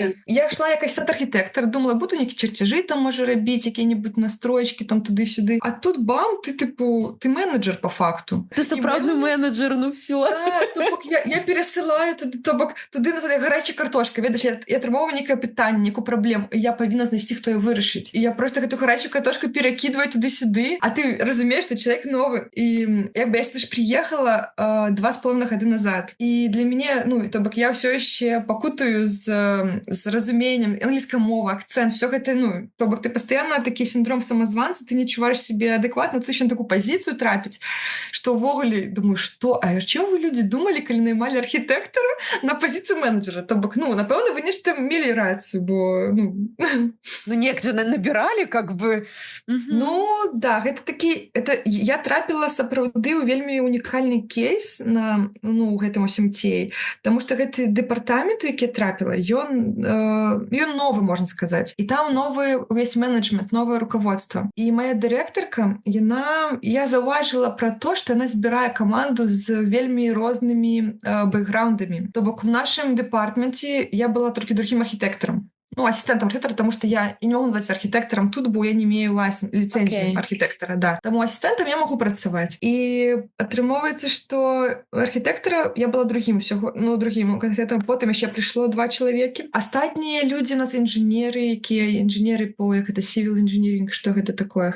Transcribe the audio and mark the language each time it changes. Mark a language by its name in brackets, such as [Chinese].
[Belarusian] Я шла якась архітэктар, думала, буду нейкі чарцяжы там можа рабіць, якія-небудзь настройчкі там туды-сюды. [Russian] А тут бам, ты менеджер по факту. [Belarusian] Ты сапраўдны менеджер, все. То бок я пересылаю туды на гарячая картошка. Ведаеш, я атрымоўваю нейкае пытанне, нейкую праблему, і я павінна знайсці, хто яе вырашыць. І я просто гэту гарячую картошку перакідваю туды-сюды, а ты разумееш, што чалавек новы. [Russian] І я сюда ж приехала 2,5 года назад. [Belarusian] І для мяне, то бок я ўсё яшчэ пакутаю з разумением англійская мова, акцент, все гэта, то бок ты пастаянна такі синдром самазванца, ты не адчуваеш себе адэкватна, ты еще на такую пазіцыю трапіць, што ўвогуле думаю, што, а чым вы людзі думалі, калі наймалі архітэктара на пазіцыю менеджера? То бок, напэўна, вы нешта мелі рацыю, бо [Russian] некто набирали, как бы. [Belarusian] Да, гэта такі, я трапіла сапраўды ў вельмі унікальны кейс на гэтым усім цей, таму што гэты дэпартамент, у які трапіла, ён новы, можна сказаць. І там новы увесь менеджмент, новае руководство. І моя дырэктарка, я заўважыла пра то, што яна збірае каманду з вельмі рознымі бэкграундамі. То бок у нашым дэпартменце я была толькі другім архітэктарам. [Russian] Ассистентом архитектора, потому что я не могу назвать архитектором тут, бо я не имею лицензии архитектора, да. Тому ассистентом я могу працаваць. [Belarusian] І атрымоўваецца, што архітэктара я была другім архітэктарам, потым яшчэ прыйшло 2 чалавекі. Астатнія людзі у нас інжынеры, інжынеры по [English] civil engineering, [Belarusian] што гэта такое?